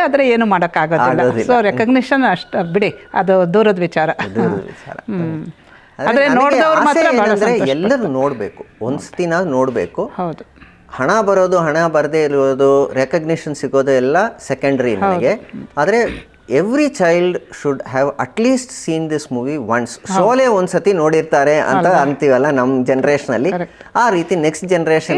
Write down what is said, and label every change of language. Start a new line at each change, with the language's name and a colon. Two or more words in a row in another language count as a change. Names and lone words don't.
Kannada: ಆದರೆ ಏನು ಮಾಡೋಕ್ಕಾಗೋದಿಲ್ಲ.
English: so recognition
Kannada: ಅಷ್ಟು ಬಿಡಿ, ಅದು ದೂರದ ವಿಚಾರ. ಆದರೆ ನೋಡಿದವ್ರು ಮಾತ್ರ ಎಲ್ಲರೂ ನೋಡಬೇಕು, ಒಂದ್ಸತಿನ ನೋಡಬೇಕು. ಹೌದು, ಹಣ ಬರೋದು, ಹಣ ಬರದೇ ಇರೋದು, ರೆಕಗ್ನಿಷನ್ ಸಿಗೋದು ಎಲ್ಲ ಸೆಕೆಂಡ್ರಿ ನನಗೆ.
English: ಆದರೆ every child should have at least seen this movie once.
Kannada: ಶೋಲೆ ಒಂದ್ಸತಿ ನೋಡಿರ್ತಾರೆ ಅಂತ ಅಂತೀವಲ್ಲ ನಮ್ಮ ಜನರೇಷನಲ್ಲಿ, ಆ ರೀತಿ
English: next generation